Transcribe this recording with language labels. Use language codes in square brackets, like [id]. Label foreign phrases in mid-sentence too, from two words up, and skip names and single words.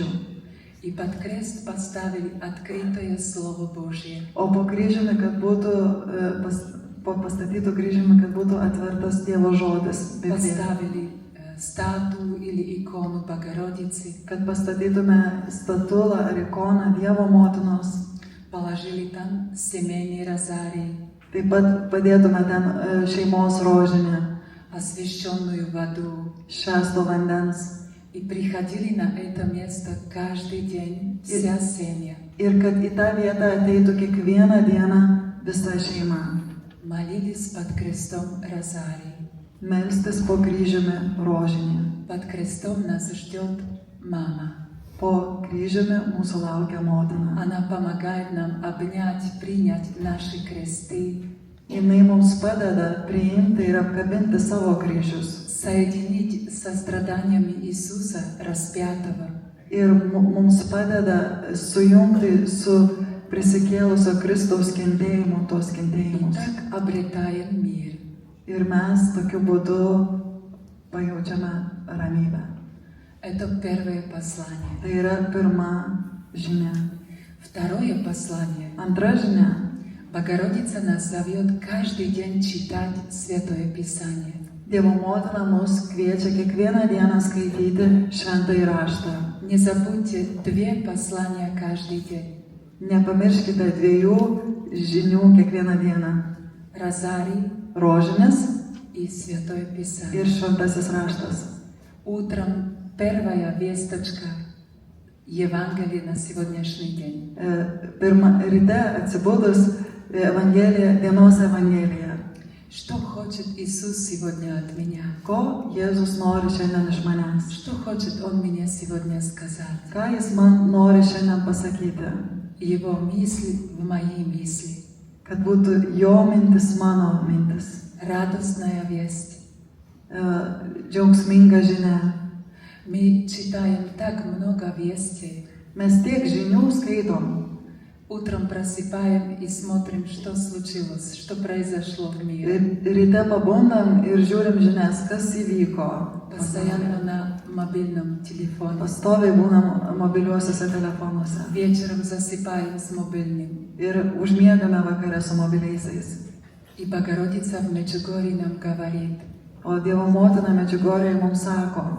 [ru] И под крест поставили открытое Слово Божье. [lt] O po kryžiumi, kad būtų pastatytų kryžiumi, kad būtų atvertas Dievo žodis. Biblija. [ru] Поставили статую или икону Богородицы. [lt] Kad pastatytume statulą ar ikoną Dievo motinos. [ru] Положили там семейный розарий, [lt] Taip pat padėtume ten šeimos rožinę, [ru] освященную воду. [lt] šesto vandens. [ru] И приходили на это место каждый день вся семья. [lt] Ir kad į tą vietą ateitų kiekvieną dieną visa šeima. [ru] Молились под крестом розарий. [lt] Melstis po kryžiumi rožinį. [ru] Под крестом нас ждет мама. [lt] Po kryžiumi mūsų laukia motina. [ru] Она помогает нам обнять, принять наши кресты, [lt] Jinai mums padeda priimti ir apkabinti savo kryžius. [ru] соединить со страданиями Иисуса распятого. [lt] Ir mums padeda sujungti su prisikėlusio Kristaus kentėjimu tos [ru] И [lt] kentėjimus. [ru] так обретаем мир. [lt] Ir mes tokiu būdu pajaučiame ramybę. [ru] Это первое послание. [lt] Tai yra pirma žinia. [ru] Второе послание. [lt] Antra žinia. [ru] Богородица нас зовет каждый день читать Святое Писание. [lt] Dievo motina mus kviečia kiekvieną dieną skaityti šventąjį raštą. [ru] Не забудьте 2 послания каждый день. [lt] Nepamirškite 2 žinių kiekvieną dieną. [ru] Розарий [lt] Rožinis [ru] и Святое Писание. [lt] ir šventasis raštas. [ru] Утром первая весточка Евангелия на сегодняшний день. [lt] Pirmą ryte atsibudus dienos evangelija. [ru] Что хочет Иисус сегодня от меня? [lt] Ko Jėzus nori šiandien iš manęs? [ru] Что хочет Он мне сегодня сказать? [lt] Ką Jis man nori šiandien pasakyti? [ru] Его мысли в мои мысли. [lt] Kad būtų jo mintis mano mintis. [ru] Радостная весть. [lt] Džiaugsminga žinia. [ru] Мы читаем так много вестей. [lt] Mes tiek žinių skaitom. [ru] Утром просыпаем и смотрим, что случилось, что произошло в мире. [lt] Ryte pabundam ir žiūrim žinias, kas įvyko. [ru] Постоянно на мобильном телефоне. [lt] Pastoviai būnam mobiliuosiuose telefonuose. [ru] Вечером засыпаем с мобильным. [lt] Ir užmiegame vakare su mobiliaisiais. [ru] И Богородица в Меджугорье нам говорит: [lt] O Dievo motina Medžiugorjėje mums sako: